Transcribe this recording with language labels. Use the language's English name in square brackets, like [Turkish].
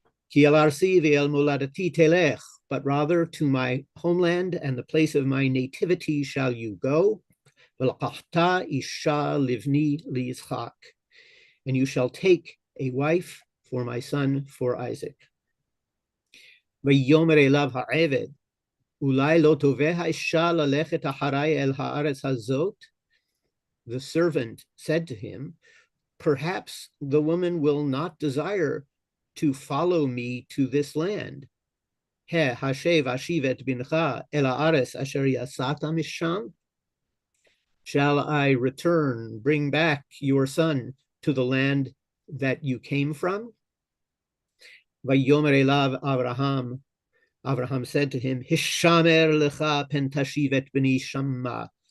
[Hebrew] Ki el arsi ve'el moladati telech, [English] but rather to my homeland and the place of my nativity shall you go. [Hebrew] V'laqachta isha livni liyitzchak, [English] and you shall take a wife for my son, for Isaac. [Hebrew] ויאמר אליו העבד, אולי לא תובע האישה ללכת אחריי אל הארץ הזאת? [English] The servant said to him, perhaps the woman will not desire to follow me to this land. [Hebrew] השב אשיב את בנך אל הארץ אשר יצאת משם? [English] Shall I return, bring back your son to the land that you came from? [Hebrew] ויאמר אליו אברהם, [English] Abraham said to him, [Hebrew] Hishamer lecha pen tashiv et b'ni shamma.